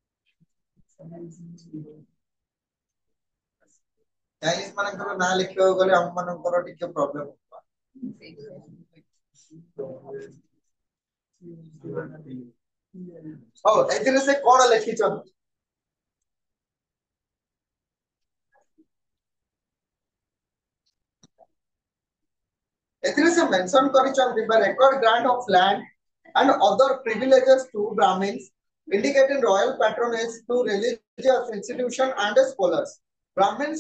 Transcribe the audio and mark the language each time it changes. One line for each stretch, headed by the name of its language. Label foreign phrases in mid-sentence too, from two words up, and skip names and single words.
Odia: ଚାଇନିଜ ମାନଙ୍କର ନାଁ ଲେଖିବାକୁ ଗଲେ ଆମ ମାନଙ୍କର ଟିକେ ପ୍ରୋବ୍ଲେମ ହଉ ଏଥିରେ ସେ କଣ ଲେଖିଛନ୍ତି ଏଥିରେ ସେ ମେନସନ କରିଛନ୍ତି ବା
English: record grant of land and other privileges to Brahmins indicating royal patronage to religious institution and scholars Brahmins